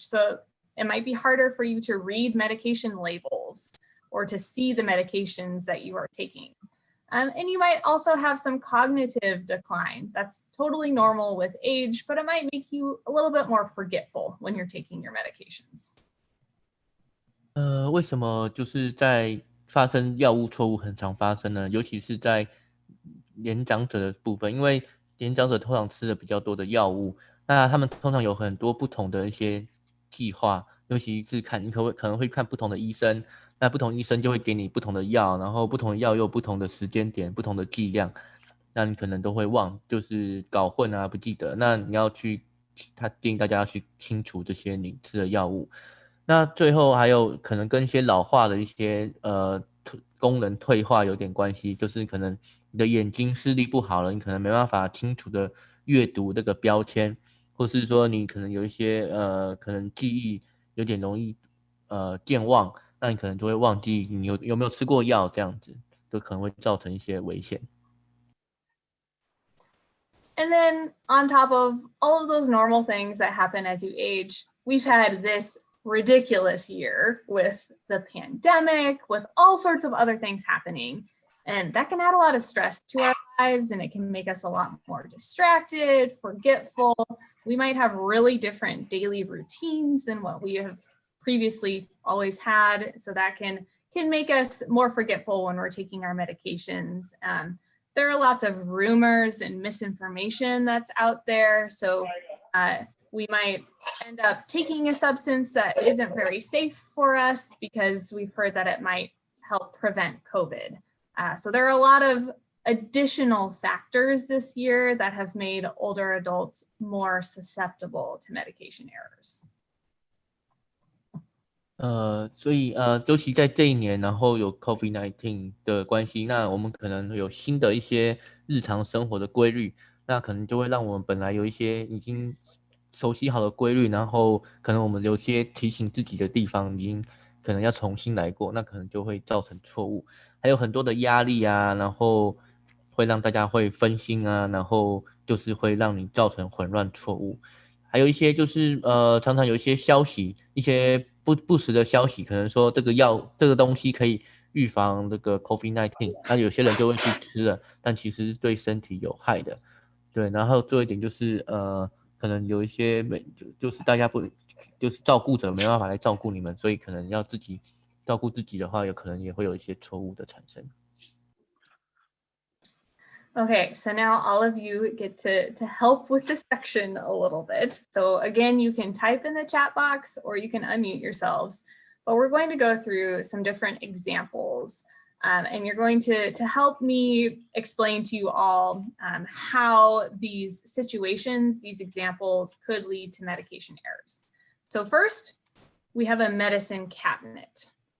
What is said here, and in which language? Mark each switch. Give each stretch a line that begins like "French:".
English: So it might be harder for you to read medication labels or to see the medications that you are taking. And you might also have some cognitive decline. That's totally normal with age, but it might make you a little bit more forgetful when you're taking your medications.
Chinese: 为什么就是在发生药物错误很常发生呢？尤其是在年长者的部分，因为年长者通常吃的比较多的药物，那他们通常有很多不同的一些计划，尤其是你可能会看不同的医生，那不同医生就会给你不同的药，然后不同的药又有不同的时间点、不同的剂量，那你可能都会就是搞混啊，不记得。那你要他建议大家要去清除这些你吃的药物。那最后还有可能跟一些老化的一些功能退化有点关系，就是可能你的眼睛视力不好了，你可能没办法清楚的阅读这个标签，或是说你可能有一些可能记忆有点容易健忘，那你可能就会忘记你有没有吃过药，这样子就可能会造成一些危险。
English: And then on top of all of those normal things that happen as you age, we've had this ridiculous year with the pandemic, with all sorts of other things happening. And that can add a lot of stress to our lives, and it can make us a lot more distracted, forgetful. We might have really different daily routines than what we have previously always had. So that can make us more forgetful when we're taking our medications. There are lots of rumors and misinformation that's out there. So we might end up taking a substance that isn't very safe for us because we've heard that it might help prevent COVID. So there are a lot of additional factors this year that have made older adults more susceptible to medication errors.
Chinese: 所以尤其在这一年，然后有 COVID-19 的关系，那我们可能有新的一些日常生活的规律，那可能就会让我们本来有一些已经熟悉好的规律，然后可能我们有些提醒自己的地方已经可能要重新来过，那可能就会造成错误。还有很多的压力啊，然后会让大家会分心啊，然后就是会让你造成混乱错误。还有一些就是常常有一些消息，一些不实的消息，可能说这个东西可以预防这个 COVID-19，那有些人就会去吃了，但其实是对身体有害的。对，然后做一点就是可能有一些就是大家就是照顾者没办法来照顾你们，所以可能要自己照顾自己的话，有可能也会有一些错误的产生。
English: Okay, so now all of you get to help with this section a little bit. So again, you can type in the chat box or you can unmute yourselves, but we're going to go through some different examples. And you're going to help me explain to you all how these situations, these examples could lead to medication errors. So first, we have a medicine cabinet.